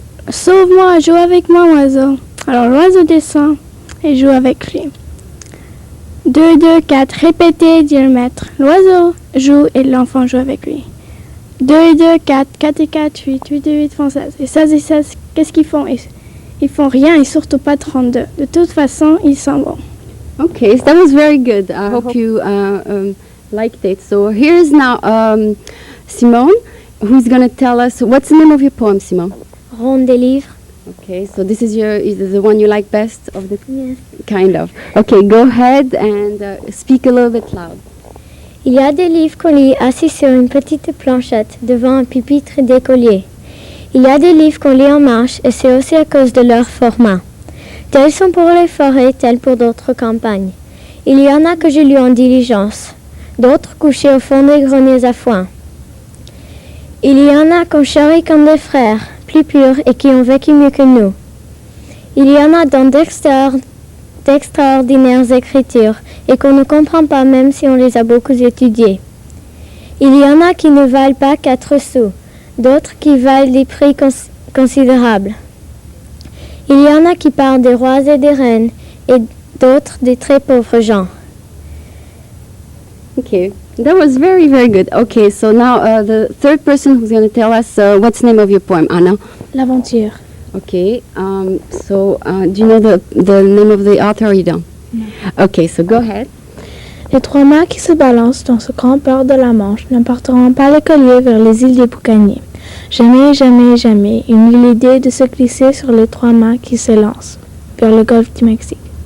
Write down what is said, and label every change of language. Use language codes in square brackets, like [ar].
[fr] Sauve-moi, joue avec moi, oiseau. Alors l'oiseau descend et joue avec lui. 2, 2, 4, répétez, dit le maître. L'oiseau joue et l'enfant joue avec lui. 2 et 2, 4, 4 et 4, 8, 8 et 8 font 16. Et 16 et 16, qu'est-ce qu'ils font? Ils font rien et surtout pas 32. De toute façon, ils s'en vont. [en] Okay, so that was very good. I hope you liked it. So here's now Simone, who's going to tell us, what's the name of your poem, Simone? [fr] Ronde des livres. [en] Okay, so this is the one you like best of the Yes. kind of. Okay, go ahead and speak a little bit loud. [fr] Il y a des livres qu'on lit assis sur une petite planchette devant un pupitre d'écolier. Il y a des livres qu'on lit en marche et c'est aussi à cause de leur format. Tels sont pour les forêts, tels pour d'autres campagnes. Il y en a que j'ai lus en diligence, d'autres couchés au fond des greniers à foin. Il y en a qu'on charrie comme des frères, plus purs et qui ont vécu mieux que nous. Il y en a dans d'extraordinaires écritures et qu'on ne comprend pas même si on les a beaucoup étudiées. Il y en a qui ne valent pas 4 sous, d'autres qui valent des prix considérables. Il y en a qui parlent des rois et des reines et d'autres des très pauvres gens. [en] Okay, that was very, very good. Okay, so now the third person who's going to tell us what's the name of your poem, Anna. [fr] L'aventure. [en] Okay, so do you know the name of the author or you don't? No. Okay, so go ahead. [fr] Les 3 mâts qui se balancent dans ce grand port de la Manche ne porteront pas les colliers vers les îles des Boucaniers. Jamais, jamais, jamais, il n'eut l'idée de se glisser sur les 3 mâts qui s'élancent vers le golfe du Mexique.